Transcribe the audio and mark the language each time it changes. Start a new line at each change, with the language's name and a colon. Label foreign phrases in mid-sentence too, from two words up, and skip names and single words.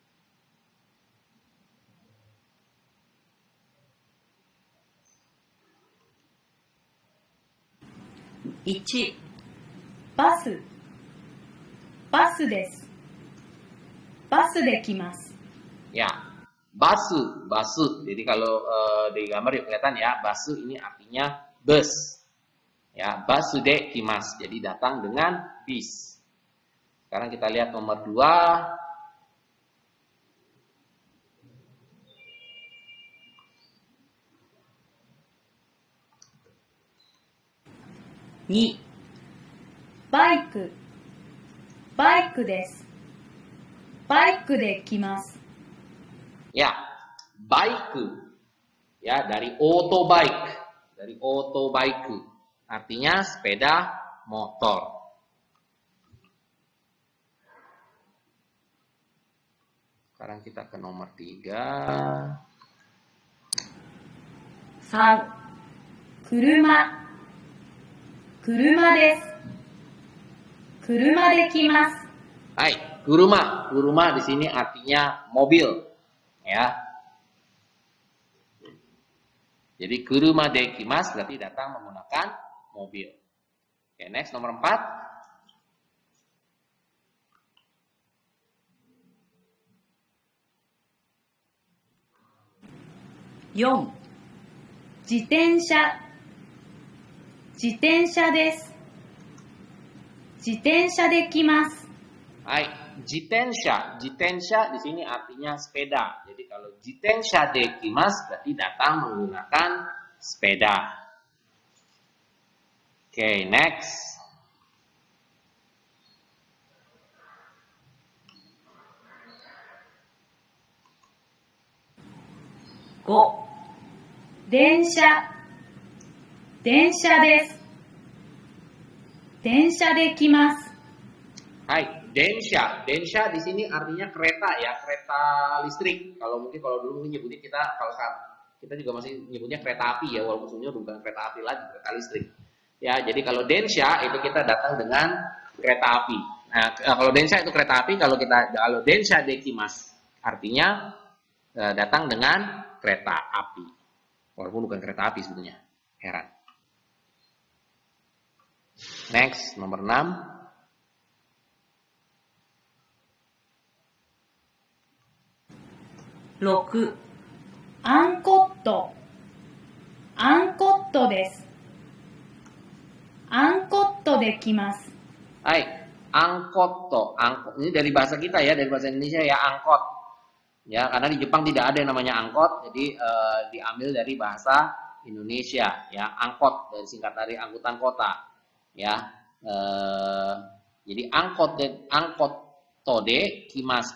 Japanese: 1、バス、バスです。バスで来ます。
Indonesian: Ya, basu. Jadi kalau di gambar yuk kelihatan ya, basu ini artinya bus. Ya,
Japanese: バスで来ます.
Indonesian: Jadi datang dengan bis. Sekarang kita lihat nomor 2.
Japanese: 2、バイク、バイクです。バイクで来ます。
Indonesian: Ya, baiku. Ya, dari otobike. Dari otobaiku. Artinya sepeda motor. Sekarang kita ke nomor 3.
Japanese: 3、車、車です。車で来ます。
Indonesian: Hai, kuruma. Kuruma di sini artinya mobil, ya. Jadi
Japanese: 車で来ます
Indonesian: berarti datang menggunakan mobil. Oke, next nomor 4.
Japanese: 4、自転車、自転車です。自転車で来ます。
Indonesian: Hai, jitensha. Jitensha di sini artinya sepeda. Jadi kalau
Japanese: 自転車で来ます
Indonesian: berarti datang menggunakan sepeda. Oke, next.
Japanese: 5、電車、電車です。電車で来ます。
Indonesian: Hai, densha. Densha di sini artinya kereta ya, kereta listrik. Kalau dulu nyebutnya kalau kita juga masih nyebutnya kereta api ya, walaupun sebenarnya bukan kereta api lagi, kereta listrik. Ya, jadi kalau densha itu kita datang dengan kereta api. Nah, kalau densha itu kereta api, kalau
Japanese: 電車できます
Indonesian: artinya datang dengan kereta api. Walaupun bukan kereta api sebetulnya. Heran. Next, nomor 6.
Japanese: 6. アンコット。アンコットです。アンコットできます。
Indonesian: Hai, angkot to, angkot. Ini dari bahasa kita ya, dari bahasa Indonesia ya, angkot. Ya, karena di Jepang tidak ada yang namanya angkot, jadi diambil dari bahasa Indonesia ya, angkot dari singkat dari angkutan kota. Ya. Jadi
Japanese: アンコットで来ます.